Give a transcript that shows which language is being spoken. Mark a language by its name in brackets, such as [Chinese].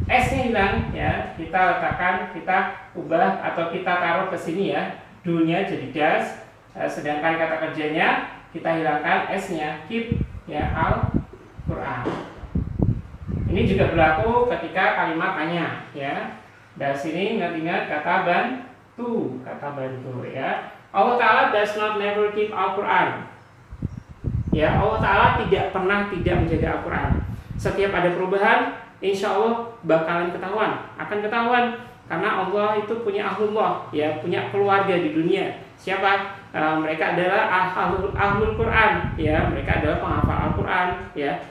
[Indonesian] S-nya hilang, ya. Kita letakkan, kita ubah atau kita taruh ke sini, ya. Do-nya jadi does, sedangkan kata kerjanya kita hilangkan S-nya, keep, ya, Al-Quran. Ini juga berlaku ketika kalimat tanya, ya. Dari sini ingat-ingat kata bantu, ya. [English] Allah Ta'ala does not never keep Al-Quran, ya. [Indonesian] Allah Ta'ala tidak pernah tidak menjaga Al-Quran. Setiap ada perubahan, insya Allah bakalan akan ketahuan, karena Allah itu punya ahlullah, ya, punya keluarga di dunia. Siapa? Mereka adalah ahlul Quran, ya. Mereka adalah penghafal Al-Quran, ya.